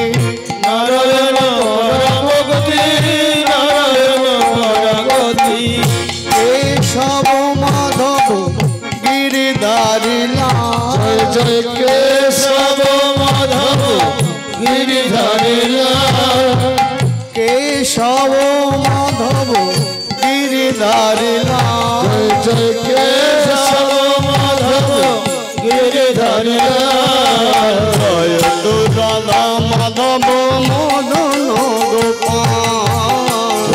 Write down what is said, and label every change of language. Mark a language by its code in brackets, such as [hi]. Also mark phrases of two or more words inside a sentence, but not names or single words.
[sa] नारायण परागति नारायण परागति [hi] केशव माधव गिरिधारी लाल जय जय केशव माधव [bn] কেশব মাধব গিরিধারী লাল জয় কেশব মাধব গিরিধারী লাল জয় তু রাধা মাধব মদন গোপাল